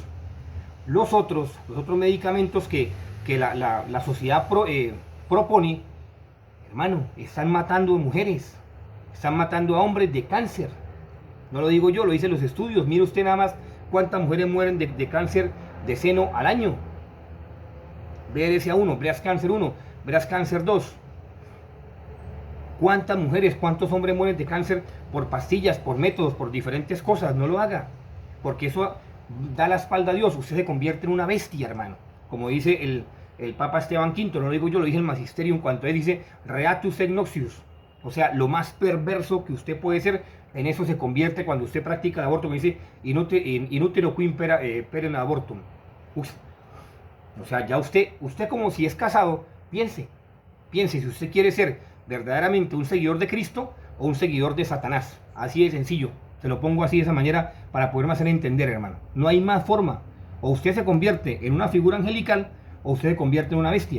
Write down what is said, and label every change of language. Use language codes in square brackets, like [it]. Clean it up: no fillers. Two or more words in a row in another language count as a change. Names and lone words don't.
[es] Los otros medicamentos que la sociedad propone, hermano, están matando mujeres, están matando a hombres de cáncer. No lo digo yo, lo dicen los estudios. Mire usted nada más cuántas mujeres mueren de cáncer de seno al año. [en] BRCA1, breast cancer 1, breast cancer 2. [es] ¿Cuántas mujeres, cuántos hombres mueren de cáncer por pastillas, por métodos, por diferentes cosas? No lo haga, porque eso da la espalda a Dios. Usted se convierte en una bestia, hermano. Como dice el Papa Esteban V, no lo digo yo, lo dice el Magisterio en cuanto él dice [la] reatus et nocius. [es] O sea, lo más perverso que usted puede ser, en eso se convierte cuando usted practica el aborto, como dice [la] inútero quim perem abortum. [es] O sea, ya usted como si es casado, piense si usted quiere ser verdaderamente un seguidor de Cristo o un seguidor de Satanás. Así de sencillo. Se lo pongo así de esa manera para poderme hacer entender, hermano. No hay más forma. O usted se convierte en una figura angelical o usted se convierte en una bestia.